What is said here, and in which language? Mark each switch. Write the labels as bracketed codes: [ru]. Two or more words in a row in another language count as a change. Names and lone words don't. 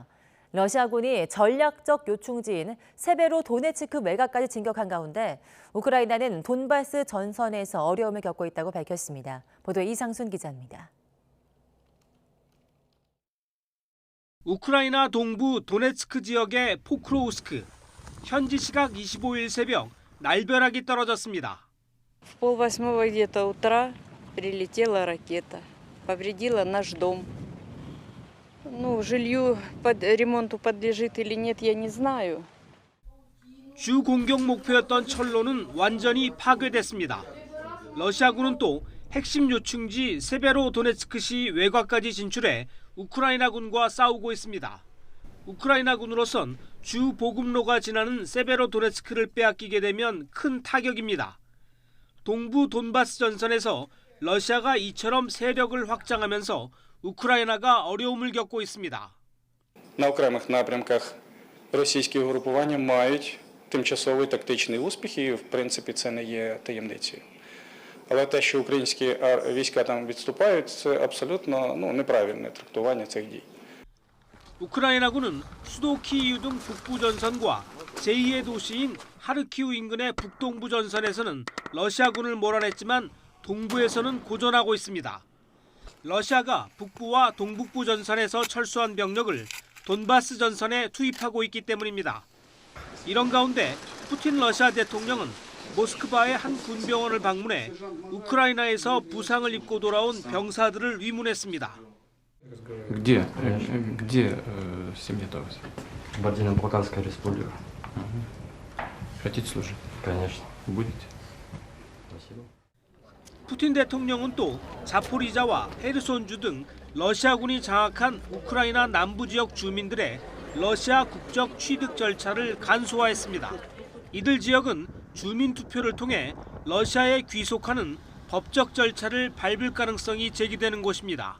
[ko] 러시아군이 전략적 요충지인 세베로도네츠크 외곽까지 진격한 가운데 우크라이나는 돈바스 전선에서 어려움을 겪고 있다고 밝혔습니다. 보도에 이상순 기자입니다. 우크라이나 동부 도네츠크 지역의 포크로우스크. 현지 시각 25일 새벽 날벼락이 떨어졌습니다. [ru] В 7:30 где-то утра прилетела ракета, повредила наш дом. Ну, жилью под ремонту подлежит или нет, я не знаю. [ko] 주 공격 목표였던 철로는 완전히 파괴됐습니다. 러시아군은 또 핵심 요충지 세베로도네츠크시 외곽까지 진출해 우크라이나군과 싸우고 있습니다. 우크라이나군으로선 주 보급로가 지나는 세베로도네츠크를 빼앗기게 되면 큰 타격입니다. 동부 돈바스 전선에서 러시아가 이처럼 세력을 확장하면서 우크라이나가 어려움을 겪고 있습니다. [uk] На окремих напрямках російські угрупування мають тимчасові тактичні успіхи, і в принципі це не є таємницею. Але те, що українські війська там відступають, це абсолютно неправильне трактування цих дій. [ko] 우크라이나군은 수도 키이우 등 북부 전선과 제2의 도시인 하르키우 인근의 북동부 전선에서는 러시아군을 몰아냈지만 동부에서는 고전하고 있습니다. 러시아가 북부와 동북부 전선에서 철수한 병력을 돈바스 전선에 투입하고 있기 때문입니다. 이런 가운데 푸틴 러시아 대통령은 모스크바의 한 군병원을 방문해 우크라이나에서 부상을 입고 돌아온 병사들을 위문했습니다. [ru] Где семья Торос? В Бардино-Балканская республика. Хотите служить? Конечно. Будете? Спасибо. [ko] 푸틴 대통령은 또 자포리자와 헤르손주 등 러시아군이 장악한 우크라이나 남부 지역 주민들의 러시아 국적 취득 절차를 간소화했습니다. 이들 지역은 주민 투표를 통해 러시아에 귀속하는 법적 절차를 밟을 가능성이 제기되는 곳입니다.